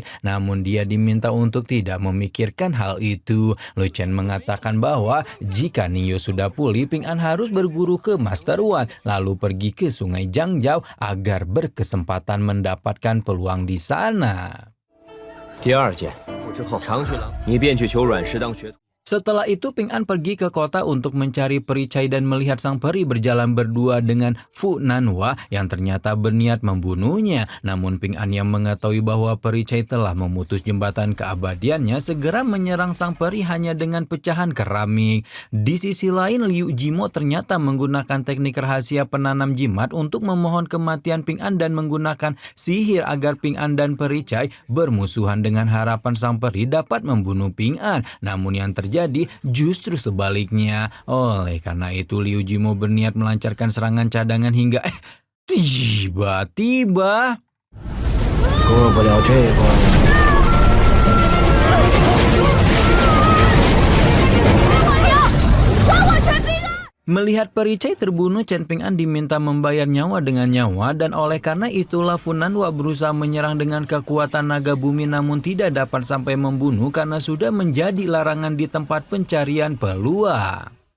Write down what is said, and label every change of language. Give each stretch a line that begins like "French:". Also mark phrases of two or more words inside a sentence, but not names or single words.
Indonesian: Namun dia diminta untuk tidak memikirkan hal itu. Luchan mengatakan bahwa jika Ningyu sudah pulih, Ping'an harus berguru ke Master Wan lalu pergi ke Sungai Zhangjiao agar berkesempatan mendapatkan peluang di sana.
Chinese: 第二件之后，长须郎，你便去求阮氏当学徒。
Indonesian: Setelah itu Ping'an pergi ke kota untuk mencari Pericai dan melihat sang peri berjalan berdua dengan Fu Nanhua yang ternyata berniat membunuhnya. Namun Ping'an yang mengetahui bahwa Pericai telah memutus jembatan keabadiannya segera menyerang sang peri hanya dengan pecahan keramik. Di sisi lain, Liu Jimo ternyata menggunakan teknik rahasia penanam jimat untuk memohon kematian Ping'an dan menggunakan sihir agar Ping'an dan Pericai bermusuhan dengan harapan sang peri dapat membunuh Ping'an. Namun yang terjadi justru sebaliknya. Oleh karena itu Liu Jimo berniat melancarkan serangan cadangan hingga tiba-tiba
Chinese: 过不了这关。
Indonesian: Melihat Pericai terbunuh, Chen Ping'an diminta membayar nyawa dengan nyawa dan oleh karena itulah Fu Nanhua berusaha menyerang dengan kekuatan naga bumi namun tidak dapat sampai membunuh karena sudah menjadi larangan di tempat pencarian peluang.